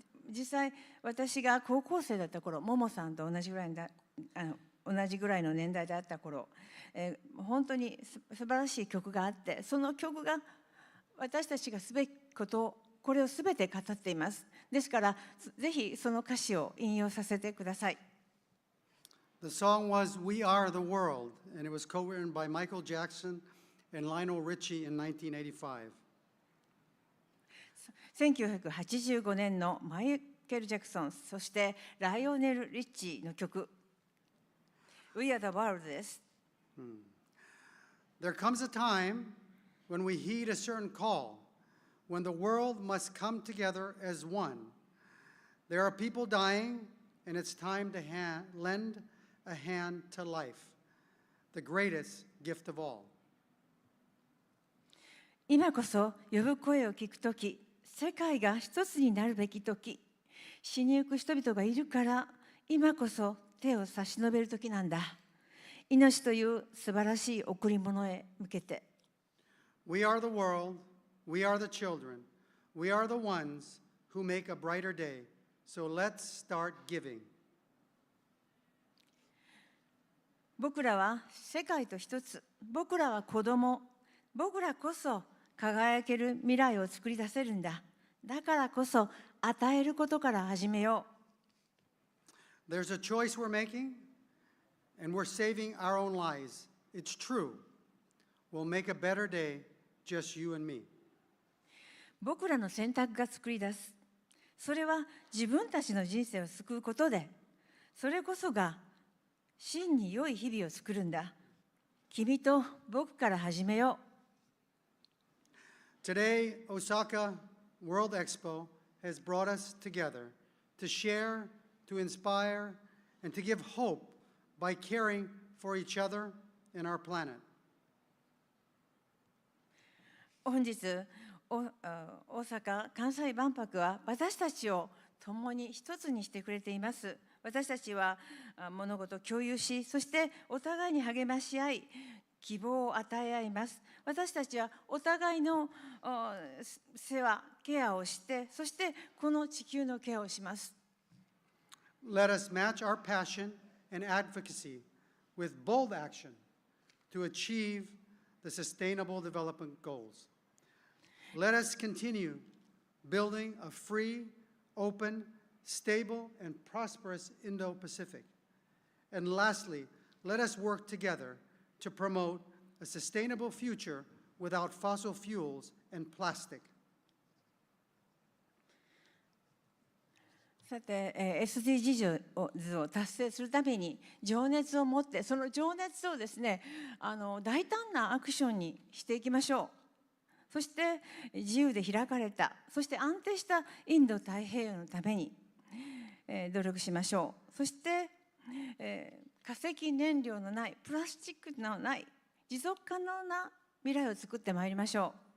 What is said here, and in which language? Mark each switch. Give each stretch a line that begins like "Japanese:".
Japanese: 実際私が高校生だった頃、ももさんと同じぐらいの年代であった頃、本当に素晴らしい曲があって、その曲が私たちがすべきことこれをすべて語っています。ですからぜひその歌詞を引用させてください。
English: The song was We Are the World, and it was co-written by Michael Jackson and Lionel Richie in 1985.
Japanese: 1985年のマイケル・ジャクソン、そしてライオネル・リッチーの曲 We Are the World です。
English: There comes a time when we heed a certain call, when the world must come together as one. There are people dying, and it's time to lend a hand to life, the greatest gift of all.
Japanese: 今こそ呼ぶ声を聞くとき、世界が一つになるべきとき、死にゆく人々がいるから、今こそ手を差し伸べるときなんだ。命という素晴らしい贈り物へ向けて。
English: We are the world, we are the children, we are the ones who make a brighter day. So let's start giving.
Japanese: 僕らは世界と一つ、僕らは子供、僕らこそ輝ける未来を作り出せるんだ。だからこそ与えることから始めよう。
English: There's a choice we're making, and we're saving our own lives. It's true. We'll make a better day, just you and me.
Japanese: 僕らの選択が作り出す。それは自分たちの人生を救うことで、それこそが真に良い日々を作るんだ。君と僕から始めよう。
English: Today, Osaka World Expo has brought us together to share, to inspire, and to give hope by caring for each other and our planet.
Japanese: 本日、大阪・関西万博は私たちを共に一つにしてくれています。私たちは物事を共有し、そしてお互いに励まし合い、希望を与え合います。私たちはお互いの世話、ケアをして、そしてこの地球のケアをします。
English: Let us match our passion and advocacy with bold action to achieve the Sustainable Development Goals. Let us continue building a free, open, stable, and prosperous Indo-Pacific. And lastly, let us work together to promote a sustainable future without fossil fuels and plastic.
Japanese: さて、SDGs を達成するために情熱を持って、その情熱をですね、大胆なアクションにしていきましょう。そして自由で開かれた、そして安定したインド太平洋のために、努力しましょう。そして、化石燃料のない、プラスチックのない、持続可能な未来を作ってまいりましょ